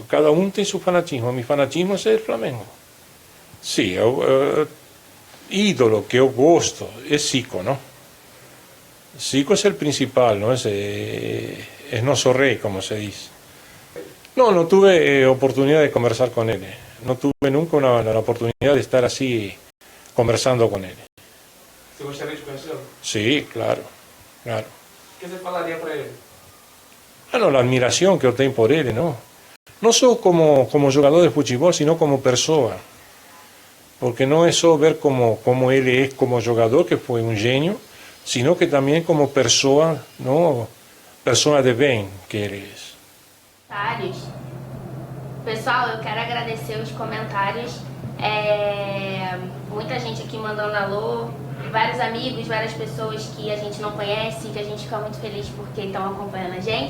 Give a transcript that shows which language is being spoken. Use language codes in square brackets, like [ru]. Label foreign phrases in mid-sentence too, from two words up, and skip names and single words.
[es] Cada uno tiene su fanatismo. Mi fanatismo es el Flamengo. Sí, ídolo que yo gosto es Zico, ¿no? Zico es el principal, ¿no? Es nuestro rey, como se dice. No tuve oportunidad de conversar con él. No tuve nunca la oportunidad de estar así conversando con él. [pt] Você gostaria de conhecê-lo? [es] Sí, claro. [pt] O que você falaria para ele? [es] Bueno, la admiración que yo tengo por él, ¿no? No solo como jugador de fútbol, sino como persona. Porque no es solo ver como él es como jugador, que fue un genio, sino que también como persona, ¿no? [pt] Persona de bem que ele é. Pessoal, eu quero agradecer os comentários. Muita gente aqui mandando alô, vários amigos, várias pessoas que a gente não conhece, que a gente fica muito feliz porque estão acompanhando a gente.